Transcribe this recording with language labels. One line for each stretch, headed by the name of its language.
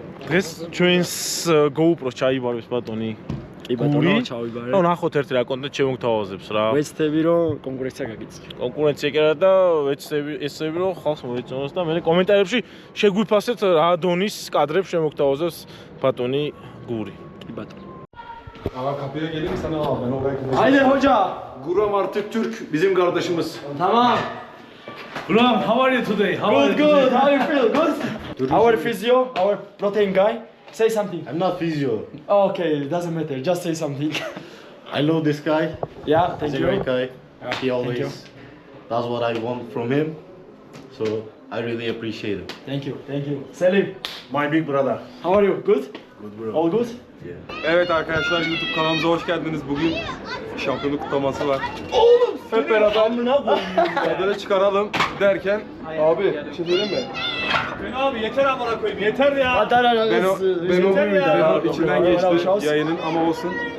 Georgian: დღეს ჩვენს GoPro-ს ჩაიბარებს ბატონი კი ბატონო ჩავიბარე ნუ ნახოთ ერთი რა კონტენტ შემოგთავაზებს რა ვეცდები რომ კონკურენცია გაგიწევ კონკურენცია კი არა და ვეცდები რომ ხალხს მოეწონოს და მე კომენტარებში შეგვიფასეთ რა დონის კადრებს შემოგთავაზებს ბატონი გური კი ბატონო
Turkish: Ama kapıya gelir sana al. Ben oraya gideceğim. Haydi hoca Guram artık Türk bizim kardeşimiz. tamam
English: Guram, how are you today? good how you feel good our physio our protein guy say something I'm not physio. okay it doesn't matter just say something I know this guy. yeah thank He's a you great guy. He you. always does what I want from him. So I really appreciate it. thank you Selim My big brother. how are you good Good bro. all good
Turkish: Evet arkadaşlar YouTube kanalımıza hoş geldiniz. Bugün şampiyonluk kutlaması var. Oğlum hep beraber tadını çıkaralım derken abi bir şey söyleyeyim mi? Abi yeter amına koyayım. Yeter ya. Ben o bir içinden geçti yayının ama olsun.